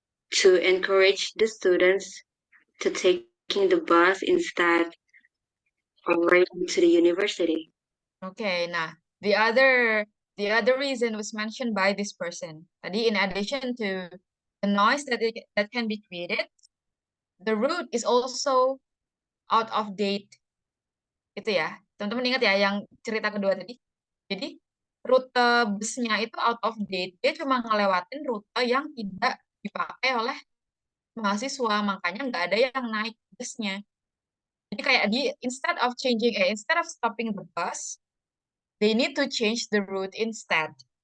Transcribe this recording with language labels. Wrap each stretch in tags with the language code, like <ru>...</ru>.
<en>to encourage the students to taking the bus instead of riding to the university. Okay, nah, the other reason was mentioned by this person. Tadi, in addition to the noise that can be created, the route is also out of date.</en> <id>Itu ya, teman-teman ingat ya yang cerita kedua tadi. Jadi rute busnya itu out of date. Dia cuma ngelewatin rute yang tidak dipakai oleh mahasiswa, makanya nggak ada yang naik busnya. Jadi kayak</id> <en>instead of stopping the bus, they need to change the route instead.</en>